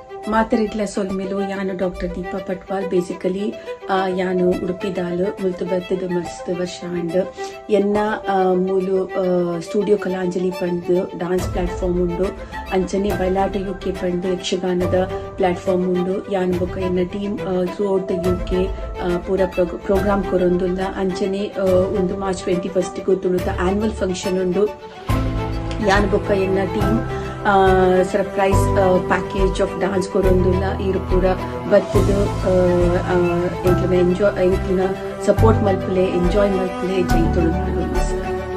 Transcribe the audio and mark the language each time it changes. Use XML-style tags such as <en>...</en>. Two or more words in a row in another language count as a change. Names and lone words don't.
<tcy>ಮಾತರಿಡ್ಲ ಸೊಲ್ಮೆಲು ಯಾನು ಡಾಕ್ಟರ್ ದೀಪಾ ಪಟ್ವಾಲ್ ಬೇಸಿಕಲಿ ಯಾನು ಉಡುಪಿದಾಲು ಮುಲ್ತು ಬರ್ತದ ಮಸ್ತ್ ವರ್ಷ ಅಂಡ್ ಎನ್ನ ಮೂಲು ಸ್ಟುಡಿಯೋ ಕಲಾಂಜಲಿ ಪಂಡ್</tcy> <en>dance platform</en> <tcy>ಉಂಡು ಅಂಚನೆ ಬಯಲಾಟ ಯುಕೆ ಪಂಡ್ ಯಕ್ಷಗಾನದ ಪ್ಲಾಟ್ಫಾರ್ಮ್ ಉಂಡು ಯಾನು ಬೊಕ ಎನ್ನ</tcy> <en>team through out the UK</en> <tcy>ಪೂರ ಪ್ರೋಗ್ರಾಮ್ ಕೊರೊಂದುಲ್ಲ ಅಂಚನೆ ಒಂದು ಮಾರ್ಚ್ 21 ತುಳುತ</tcy> <en>annual function</en> <tcy>ಉಂಡು ಯಾನು ಬೊಕ ಎನ್ನ</tcy> <en>team surprise package of dance</en> <tcy>ಕೊರೊಂದುಲ್ಲ ಇರು ಪೂರ ಬರ್ತದ ಎಂಕ್ಲಿನ ಎಂಜಾಯ್ ಎಂಕ್ಲಿನ ಸಪೋರ್ಟ್ ಮಲ್ಪಲೆ ಎಂಜಾಯ್ ಮಲ್ಪಲೆ ಜೈ ತುಳುನಾಡು ನಮಸ್ಕಾರ.</tcy>